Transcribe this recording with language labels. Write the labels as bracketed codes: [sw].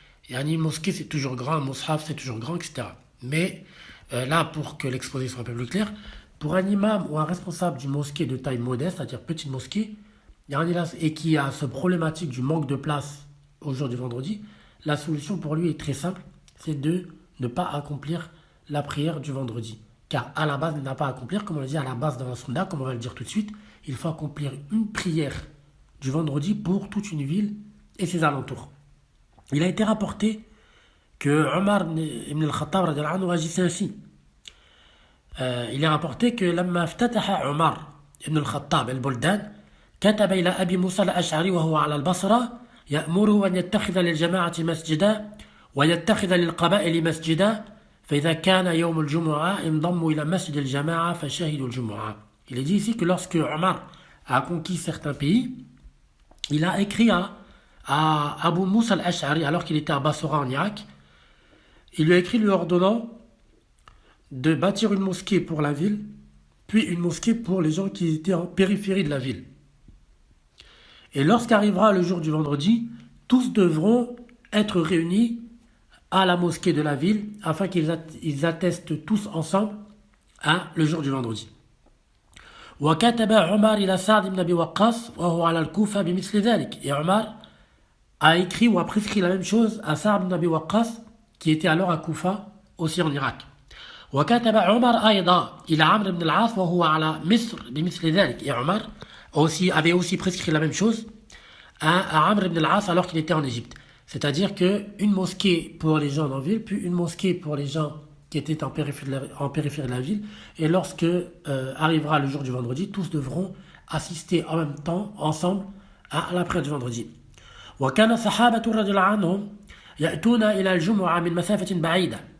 [fr] Et une mosquée c'est toujours grand, un mushaf c'est toujours grand, etc. Mais là, pour que l'exposé soit un peu plus clair, pour un imam ou un responsable d'une mosquée de taille modeste, c'est-à-dire petite mosquée, et qui a ce problématique du manque de place au jour du vendredi, la solution pour lui est très simple, c'est de ne pas accomplir la prière du vendredi. Car à la base, il n'a pas à accomplir, comme on le dit à la base dans la sunna, comme on va le dire tout de suite, il faut accomplir une prière du vendredi pour toute une ville et ses alentours. Il a été rapporté que Omar ibn al-Khattab radiyallahu anhu agissait ainsi. Il est rapporté que [ar] لما افتتح عمر ibn al-Khattab al-Buldan كتب إلى أبي موسى الأشعري وهو على البصرة يأمره أن يتخذ للجماعة مسجدا ويتخذ للقبائل مسجدا فإذا كان يوم الجمعة انضموا إلى مسجد الجماعة فشهدوا الجمعة. [fr] Il est dit ici que lorsque Omar a conquis certains pays, il a écrit à Abu Musa al-Ash'ari alors qu'il était à Basra en Irak. Il lui a écrit lui ordonnant de bâtir une mosquée pour la ville, puis une mosquée pour les gens qui étaient en périphérie de la ville. Et lorsqu'arrivera le jour du vendredi, tous devront être réunis à la mosquée de la ville afin qu'ils attestent tous ensemble le jour du vendredi. [ar] وكتب عمر إلى سعد بن أبي وقاص وهو على الكوفة بمثل ذلك. [fr] Et Omar a écrit ou a prescrit la même chose à Sa'd ibn Abi Waqqas qui était alors à Koufa, aussi en Irak. [ar] وكتب عمر أيضا إلى عمرو بن العاص وهو على مصر بمثل ذلك. [fr] Et Omar avait aussi prescrit la même chose à Amr ibn al-As alors qu'il était en Égypte. C'est-à-dire qu'une mosquée pour les gens en ville, puis une mosquée pour les gens qui étaient en périphérie de la ville. Et lorsque arrivera le jour du vendredi, tous devront assister en même temps, ensemble, à la prière du vendredi. [ar] وكان صحابة رضي الله عنهم يأتون إلى الجمعة من مسافة بعيدة.